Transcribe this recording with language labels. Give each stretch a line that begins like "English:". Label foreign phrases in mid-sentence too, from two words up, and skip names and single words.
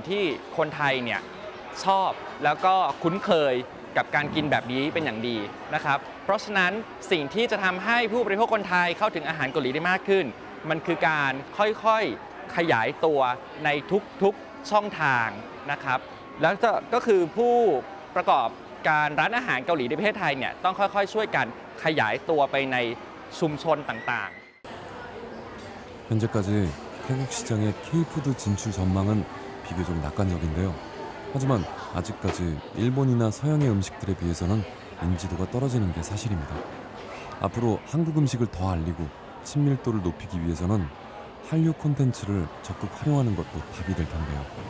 Thai: ที่คนไทยเนี่ยชอบแล้วก็คุ้นเคยกับการกินแบบนี้เป็นอย่างดีนะครับเพราะฉะนั้นสิ่งที่จะทำให้ผู้บริโภคคนไทยเข้าถึงอาหารเกาหลีได้มากขึ้นมันคือการค่อยๆขยายตัวในทุกๆช่องทางนะครับแล้วก็คือผู้ประกอบการร้านอาหารเกาหลีในประเทศไทยเนี่ยต้องค่อยๆช่วยกันขยายตัวไปในชุมชนต่างๆ
Korean: 현재까지 태국 시장의 K푸드 진출 전망은 비교적 낙관적인데요. 하지만 아직까지 일본이나 서양의 음식들에 비해서는 인지도가 떨어지는 게 사실입니다. 앞으로 한국 음식을 더 알리고 친밀도를 높이기 위해서는 한류 콘텐츠를 적극 활용하는 것도 답이 될 텐데요.